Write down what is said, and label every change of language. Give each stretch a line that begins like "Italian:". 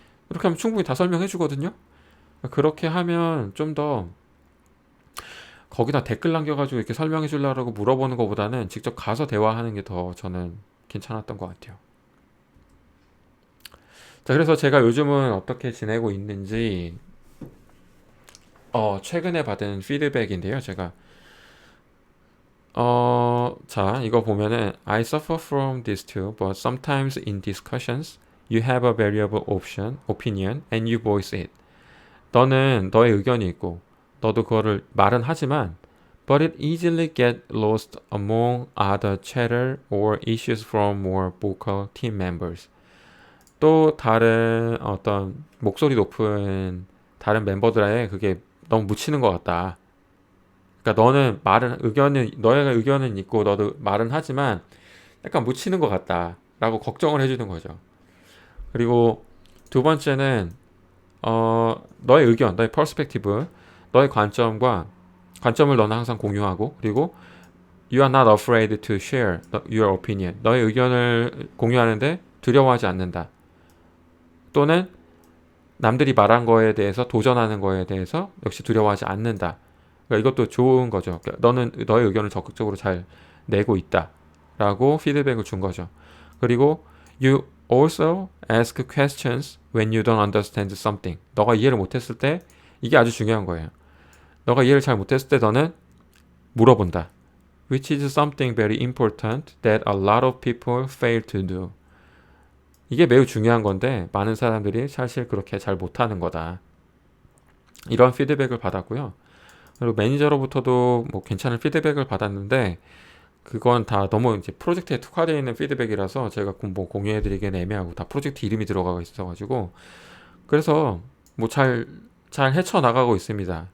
Korean: 이렇게 하면 충분히 다 설명해 주거든요. 그렇게 하면 좀 더 거기다 댓글 남겨가지고 이렇게 설명해 주려고 물어보는 것보다는 직접 가서 대화하는 게 더 저는 괜찮았던 것 같아요. 자, 그래서 제가 요즘은 어떻게 지내고 있는지 최근에 받은 피드백인데요. 제가 자, 이거 보면은
English: I suffer from this too, but sometimes in discussions you have a variable opinion and you voice it.
Korean: 너는 너의 의견이 있고 너도 그거를 말은 하지만
English: but it easily get lost among other chatter or issues from more vocal team members.
Korean: 또 다른 어떤 목소리 높은 다른 멤버들에 그게 너무 묻히는 것 같다. 그러니까 너는 말은 너의 의견은 있고 너도 말은 하지만 약간 묻히는 것 같다라고 걱정을 해주는 거죠. 그리고 두 번째는 너의 의견, 너의 퍼스펙티브, 너의 관점을 너는 항상 공유하고, 그리고
English: you are not afraid to share your opinion.
Korean: 너의 의견을 공유하는데 두려워하지 않는다. 또는 남들이 말한 거에 대해서 도전하는 거에 대해서 역시 두려워하지 않는다. 그러니까 이것도 좋은 거죠. 그러니까 너는 너의 의견을 적극적으로 잘 내고 있다라고 피드백을 준 거죠. 그리고
English: you also ask questions when you don't understand something.
Korean: 너가 이해를 못했을 때 이게 아주 중요한 거예요. 너가 이해를 잘 못했을 때 너는 물어본다.
English: Which is something very important that a lot of people fail to do.
Korean: 이게 매우 중요한 건데 많은 사람들이 사실 그렇게 잘 못하는 거다. 이런 피드백을 받았고요. 그리고 매니저로부터도 뭐 괜찮은 피드백을 받았는데 그건 다 너무 이제 프로젝트에 특화되어 있는 피드백이라서 제가 뭐 공유해드리기는 애매하고 다 프로젝트 이름이 들어가 있어가지고 그래서 뭐 잘 헤쳐나가고 있습니다.